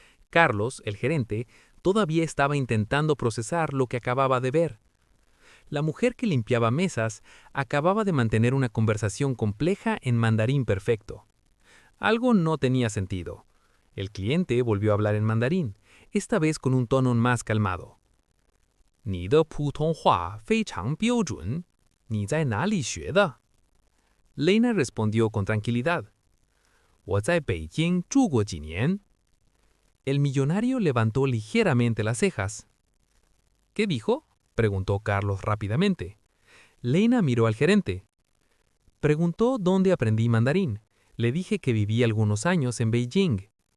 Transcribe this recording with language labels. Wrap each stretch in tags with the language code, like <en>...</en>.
<es>Carlos, el gerente, todavía estaba intentando procesar lo que acababa de ver. La mujer que limpiaba mesas acababa de mantener una conversación compleja en mandarín perfecto. Algo no tenía sentido. El cliente volvió a hablar en mandarín, esta vez con un tono más calmado.</es> <zh>你的普通话非常标准，你在哪里学的？</zh> <es>Lena respondió con tranquilidad.</es> <zh>我在北京住过几年。</zh> <es>El millonario levantó ligeramente las cejas. ¿Qué dijo? Preguntó Carlos rápidamente. Lena miró al gerente. Preguntó dónde aprendí mandarín. Le dije que viví algunos años en Beijing.</es>